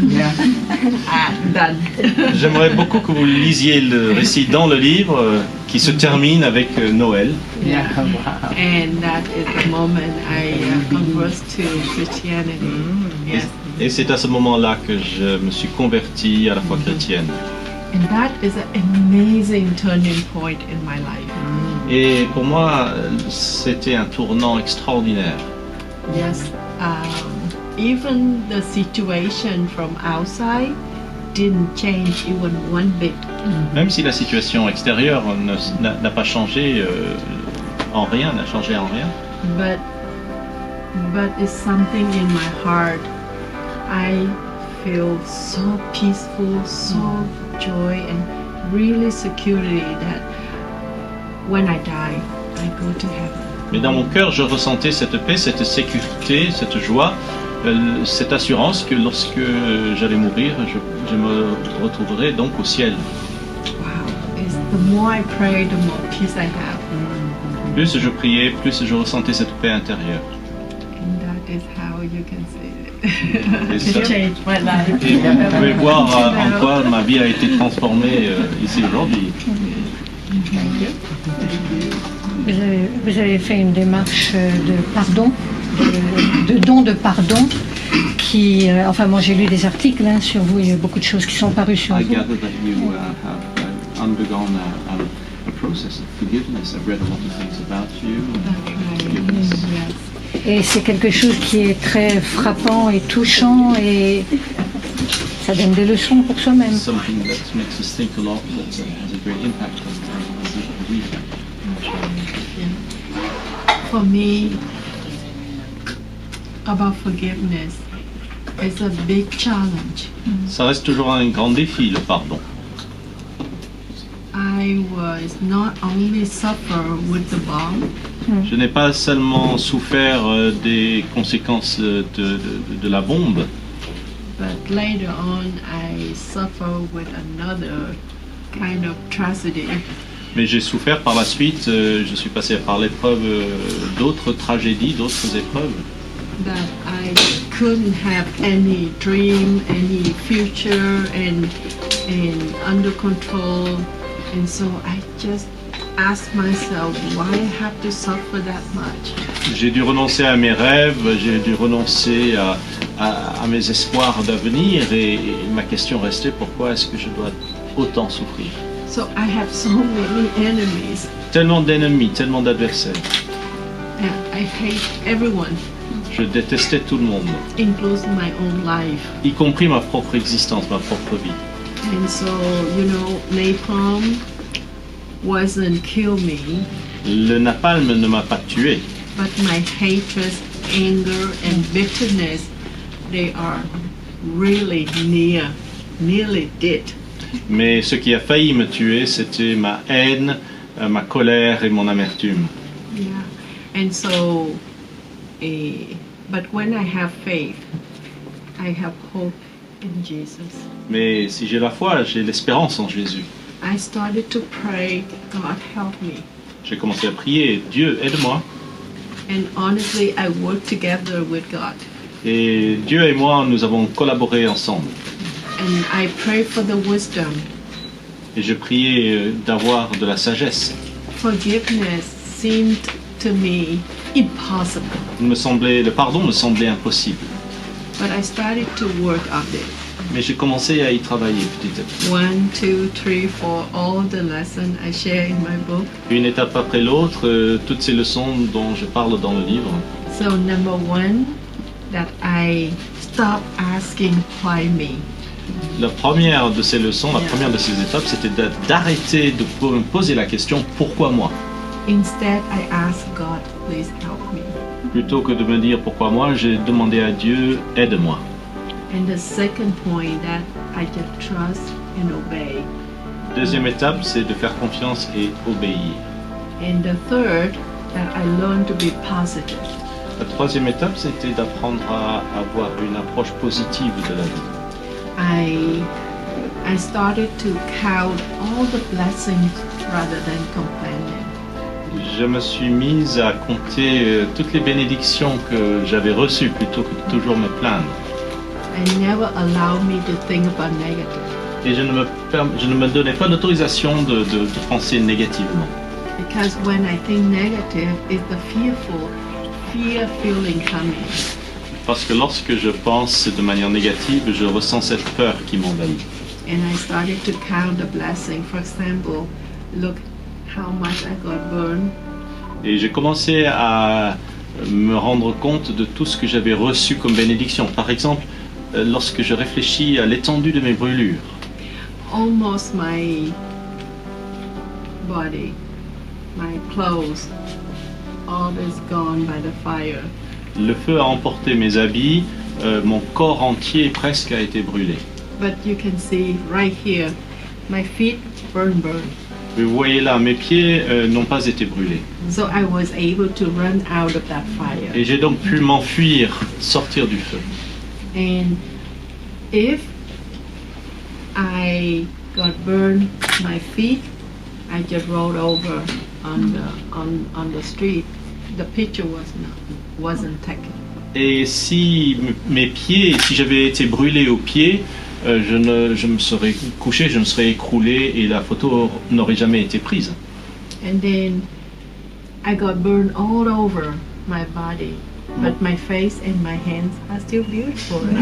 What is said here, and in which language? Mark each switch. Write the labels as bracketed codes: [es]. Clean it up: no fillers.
[en] Yeah. Done. [fr] J'aimerais beaucoup que vous lisiez le récit dans le livre qui se termine avec Noël. [en] Yeah. Wow. And that is the moment I converted to Christianity. Yes. [fr] Et c'est à ce moment-là que je me suis converti à la foi chrétienne. [en] And that is an amazing turning point in my life. [fr] Et pour moi, c'était un tournant extraordinaire. [en] Yes. Even the situation from outside didn't change even one bit. [fr] Même si la situation extérieure n'a pas changé en rien, n'a changé en rien. [en] But it's something in my heart. I feel so peaceful, so joy, and really security that when I die, I go to heaven. [fr] Mais dans mon cœur, je ressentais cette paix, cette sécurité, cette joie, cette assurance que lorsque j'allais mourir, je me retrouverai donc au ciel. [en] Wow. The more I pray, the more peace I have. [fr] Plus je priais, plus je ressentais cette paix intérieure. [en] And that is how you can say it. [fr] Et, ça- [en] Changed my life. [fr] et vous pouvez voir en quoi ma vie a été transformée ici aujourd'hui. [en] Thank you. [fr] vous avez fait une démarche de pardon, de don de pardon, qui, enfin moi j'ai lu des articles sur vous, il y a beaucoup de choses qui sont parues sur [en] I [fr] vous. [en] gather that you have undergone a process of forgiveness. I've read a lot of things about you. That's right. Forgiveness. Yes. [fr] Et c'est quelque chose qui est très frappant et touchant et ça donne des leçons pour soi-même. [en] Something that makes us think a lot, that has a great impact on us as we think. For me, about forgiveness, it's a big challenge. [fr] Ça reste toujours un grand défi, le pardon. [en] I was not only suffer with the bomb, [fr] Je n'ai pas seulement souffert des conséquences de la bombe, [en] but later on I suffer with another kind of tragedy. [fr] mais j'ai souffert par la suite. Je suis passé par l'épreuve d'autres tragédies, d'autres épreuves. [en] That I couldn't have any dream, any future, and under control, and so I just asked myself, why I have to suffer that much? [fr] J'ai dû renoncer à mes rêves, j'ai dû renoncer à mes espoirs d'avenir et ma question restait pourquoi est-ce que je dois autant souffrir? [en] So I have so many enemies, [fr] Tellement d'ennemis, tellement d'adversaires. [en] and I hate everyone, [fr] Je détestais tout le monde, [en] including my own life. [fr] y compris ma propre existence, ma propre vie. [en] And so, napalm wasn't kill me, [fr] Le napalm ne m'a pas tué, [en] but my hatred, anger, and bitterness, they are really nearly dead. [fr] mais ce qui a failli me tuer, c'était ma haine, ma colère et mon amertume. [en] Yeah. And so, but when I have faith, I have hope in Jesus. [fr] Mais si j'ai la foi, j'ai l'espérance en Jésus. [en] I started to pray, God help me. [fr] J'ai commencé à prier, Dieu, aide-moi. [en] And honestly, I work together with God. [fr] Et Dieu et moi, nous avons collaboré ensemble. [en] And I pray for the wisdom. [fr] Et je priais d'avoir de la sagesse. [en] Forgiveness seemed to me impossible, [fr] Le pardon me semblait impossible. [en] but I started to work on it. [fr] Mais j'ai commencé à y travailler petit à petit. [en] 1, 2, 3, 4, all the lessons I share in my book. [fr] Une étape après l'autre, toutes ces leçons dont je parle dans le livre. [en] So number 1, that I stop asking why me. [fr] La première de ces leçons, la première de ces étapes, c'était d'arrêter de me poser la question « Pourquoi moi ?» [en] Instead, I ask God, please help me. [fr] Plutôt que de me dire « Pourquoi moi ?» j'ai demandé à Dieu « Aide-moi ». [en] And the second point, that I just trust and obey. [fr] Deuxième étape, c'est de faire confiance et obéir. [en] And the third, that I learn to be positive. [fr] La troisième étape, c'était d'apprendre à avoir une approche positive de la vie. [en] I started to count all the blessings rather than complaining. [fr] Je me suis mise à compter toutes les bénédictions que j'avais reçues plutôt que de toujours me plaindre. [en] I never allowed me to think about negative, [fr] Et je ne me donnais pas l'autorisation de penser négativement. [en] because when I think negative, it's the fear feeling coming. [fr] Parce que lorsque je pense de manière négative, je ressens cette peur qui m'envahit. [en] And I started to count the blessing. For example, look how much I got burned. [fr] Et j'ai commencé à me rendre compte de tout ce que j'avais reçu comme bénédiction. Par exemple, lorsque je réfléchis à l'étendue de mes brûlures, [en] Almost my body, my clothes, all is gone by the fire. [fr] le feu a emporté mes habits, mon corps entier presque a été brûlé. [en] But you can see right here, my feet burn. [fr] Mais vous voyez là, mes pieds n'ont pas été brûlés. [en] So I was able to run out of that fire. [fr] Et j'ai donc pu m'enfuir, sortir du feu. [en] And if I got burned my feet, I just rolled over on the street. The picture wasn't taken. [fr] Et si mes pieds, si j'avais été brûlé aux pieds, je me serais couché, je me serais écroulé et la photo n'aurait jamais été prise. [en] And then I got burned all over my body, but my face and my hands are still beautiful.